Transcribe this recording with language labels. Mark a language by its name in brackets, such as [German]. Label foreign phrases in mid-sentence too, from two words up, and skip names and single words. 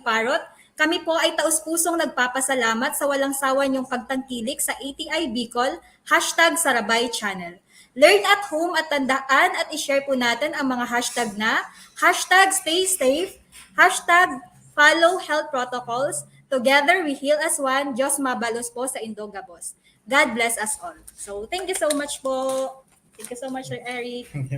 [Filipino] Parot, kami po ay taus-pusong nagpapasalamat sa walang sawa niyong pagtangkilik sa ATI Bicol #Sarabay Channel. [English] Learn at home [Filipino] at tandaan at i-share po natin ang mga hashtag na #StaySafe, [English] #Follow Health Protocols, Together We Heal as One, [Bikol] Diyos mabalos po sa Indogabos. [English] God bless us all. So thank you so much po. Thank you so much, Sir Eric.